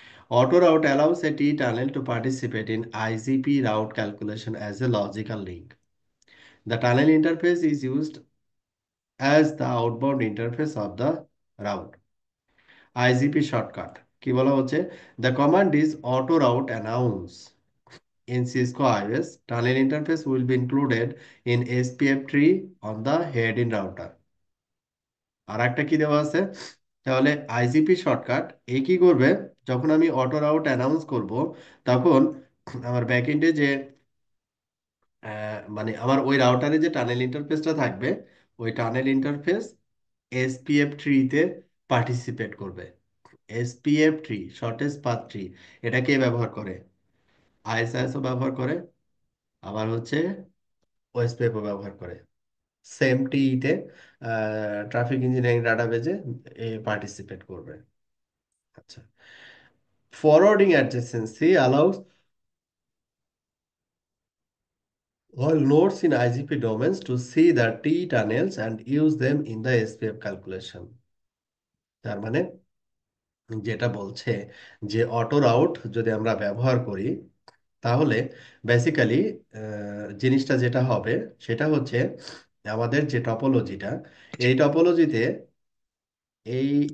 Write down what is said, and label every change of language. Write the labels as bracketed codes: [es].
[en] Auto route allows a T-tunnel to participate in IZP route calculation as a logical link. The tunnel interface is used as the outbound interface of the route. [bn] IZP shortcut কি বলা হচ্ছে? [en] The command is auto route announce. In Cisco iOS, tunnel interface will be included in SPF tree on the head in router. [bn] আর একটা কি দেওয়া আছে? তাহলে IGP shortcut এ কি করবে? যখন আমি অটো রাউট অ্যানাউন্স করব, তখন আমার ব্যাকএন্ডে যে মানে আমার ওই রাউটারে যে টানেল ইন্টারফেসটা থাকবে, ওই টানেল ইন্টারফেস এসপিএফ ট্রিতে পার্টিসিপেট করবে। SPF tree, shortest path tree, এটা কে ব্যবহার করে? আইএসআইএসও ব্যবহার করে, আবার হচ্ছে ওএসপিএফও ব্যবহার করে। সেম টিতে ট্রাফিক ইঞ্জিনিয়ারিং ডাটাবেজে এ পার্টিসিপেট করবে। [en] আচ্ছা, forwarding adjacency allows all nodes in IGP domains to see the T tunnels and use them in the SPF calculation. [bn] তার মানে যেটা বলছে যে অটো রাউট যদি আমরা ব্যবহার করি, তাহলে বেসিক্যালি জিনিসটা যেটা হবে সেটা হচ্ছে আমাদের যে টপোলজিটা, এই টপোলজিতে এই